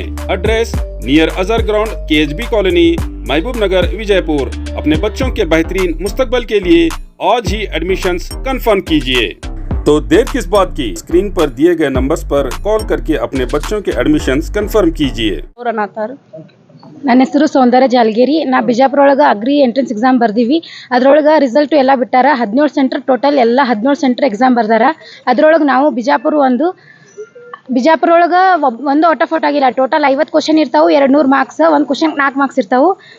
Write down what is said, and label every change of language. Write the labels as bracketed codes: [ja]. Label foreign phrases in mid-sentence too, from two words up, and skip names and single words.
[en] address near Azhar Ground, KHB Colony, Mahbub Nagar, Vijayapur. [hi] अपने बच्चों के बेहतरीन मुस्तकबल के लिए आज ही एडमिशंस कंफर्म कीजिए। तो देर किस बात की, स्क्रीन पर दिए गए नंबर्स पर कॉल करके अपने बच्चों के एडमिशंस कंफर्म कीजिए। [kn] ನನ್ನ ಹೆಸರು ಸೌಂದರ್ಯ ಜಾಲಗೇರಿ. ನಾ ಬಿಜಾಪುರ ಒಳಗೆ [en] agri entrance exam [kn] ಬರ್ದೀವಿ. ಅದ್ರೊಳಗೆ ರಿಸಲ್ಟು ಎಲ್ಲ ಬಿಟ್ಟಾರ. 17 ಸೆಂಟರ್, ಟೋಟಲ್ ಎಲ್ಲ 17 ಸೆಂಟರ್ ಎಕ್ಸಾಮ್ ಬರ್ದಾರ. ಅದ್ರೊಳಗೆ ನಾವು ಬಿಜಾಪುರ ಒಳಗೆ ಒಂದು [en] out of out [kn] ಆಗಿಲ್ಲ. ಟೋಟಲ್ 50 ಕ್ವಶನ್ ಇರ್ತಾವೆ, 200 ಮಾರ್ಕ್ಸ್. ಒಂದು ಕ್ವಶನ್ 4 ಮಾರ್ಕ್ಸ್ ಇರ್ತಾವೆ.